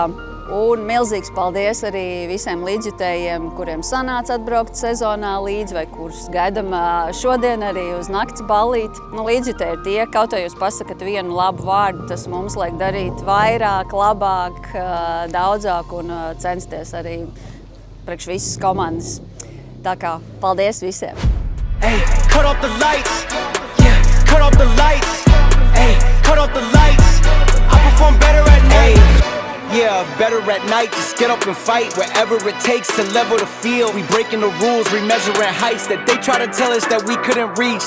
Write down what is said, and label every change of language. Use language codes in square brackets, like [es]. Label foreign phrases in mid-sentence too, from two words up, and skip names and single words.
[lv] Un milzīgs paldies arī visiem līdzjutējiem, kuriem sanāca atbraukt sezonā līdzi, vai kurus gaidām šodien arī uz nakts ballīti. Līdzjutēji ir tie, kaut vai jūs pasakat vienu labu vārdu, tas mums liek darīt vairāk, labāk, daudzāk un censties arī priekš visas komandas. Tā kā paldies visiem! [en] Hey, cut off the lights. Yeah, cut off the lights. Hey, cut off the lights. I perform better at night. Yeah, better at night, just get up and fight wherever it takes to level the field. We breaking the rules, remeasuring heights that they try to tell us that we couldn't reach.